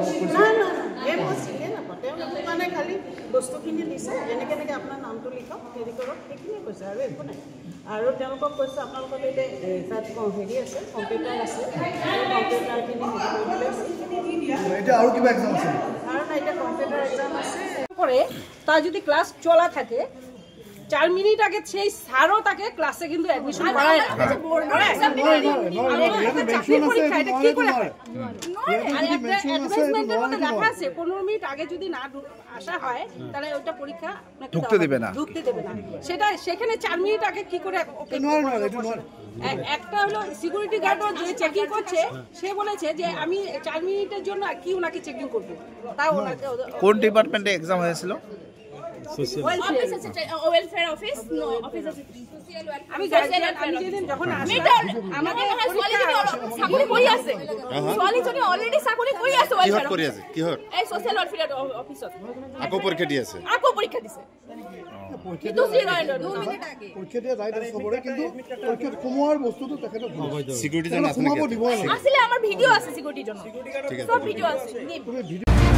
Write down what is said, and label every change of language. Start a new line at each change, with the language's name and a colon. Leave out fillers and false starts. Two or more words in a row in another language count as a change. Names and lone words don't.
Assamese: তেওঁলোকে মানে খালি বস্তুখিনি দিছে এনেকৈ আপোনাৰ নামটো লিখক হেৰি কৰক সেইখিনিয়ে কৈছে আৰু একো নাই আৰু তেওঁলোকক কৈছে আপোনালোকৰ এতিয়া তাত হেৰি আছে কম্পিউটাৰ আছে কম্পিউটাৰখিনি এতিয়া আৰু কিবা এক্সাম আছে আৰু নাই এতিয়া
English: computer exam
Assamese: আছে
Bangla: করে তার যদি ক্লাস চলা থাকে 4 মিনিট আগে সেই স্যারও তাকে ক্লাসে কিন্তু অ্যাডমিশন করায় না কি করে হয় আর একটা অ্যাডভাইসমেন্টের মধ্যে লেখা আছে 15 মিনিট আগে যদি না আসা হয় তাহলে ওটা পরীক্ষা ঢুকতে দেবে না সেটা সেখানে 4 মিনিট আগে কি করে একটা হলো
English: security guard
Bangla: যে চেকিং করছে সে বলেছে যে আমি 4 মিনিটের জন্য কি ওনাকে চেকিং করব তাও ওনাকে কোন ডিপার্টমেন্টে এক্সাম হয়েছিল অফিস আছে
English: welfare office
Bangla: নো অফিস আছে আমি যেদিন যখন
Assamese: আমাকে ছোৱালী চাকৰি কৰি আছে ছোৱালীজনী অলৰেডি চাকৰি কৰি আছে কিহত কৰি আছে কিহত এই
English: social welfare
Assamese: অফিসত আকৌ পৰীক্ষা দি আছে আকৌ পৰীক্ষা দিছে কিন্তু পৰীক্ষা দিয়া ৰাইট আছে চবৰে কিন্তু পৰীক্ষাত সোমোৱাৰ বস্তুটো তেখেতক চিকিউৰিটি জন আছে সোমাব দিব নালাগে
Bangla: আসলে আমার ভিডিও আছে সিকিউরিটির জন্য ঠিক আছে সব ভিডিও আছে
Assamese: তুমি ভিডিঅ'